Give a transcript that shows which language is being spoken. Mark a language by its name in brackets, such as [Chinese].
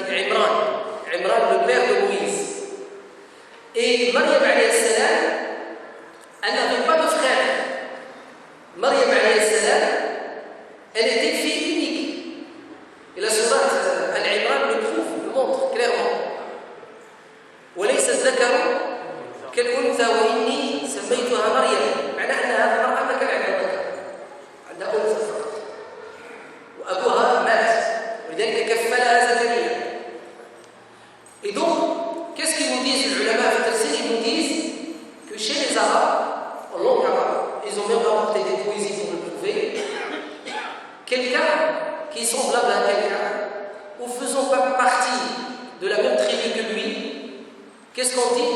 [French] Imran, le père de Moïse. Et Maryam alayhi salam, elle n'avait pas de frère. Maryam alayhi salam, elle était fille unique. Et la sourate Al-Imran le prouve, le montre clairement. [Arabic] وليس الذكر كالأنثى وإني سميتها مريم. معناه أن هذه المرأة ما كان عندها ذكر، عندها أنثى فقط. وأبوها مات ولذلك كفلها زكريا. [French] Et donc, qu'est-ce qu'ils nous disent les ulama de tafsir? Ils nous disent que chez les Arabes, en langue arabe, ils ont même apporté des poésies pour le prouver. Quelqu'un qui est semblable à quelqu'un, ou faisant pas partie de la même tribu que lui, qu'est-ce qu'on dit?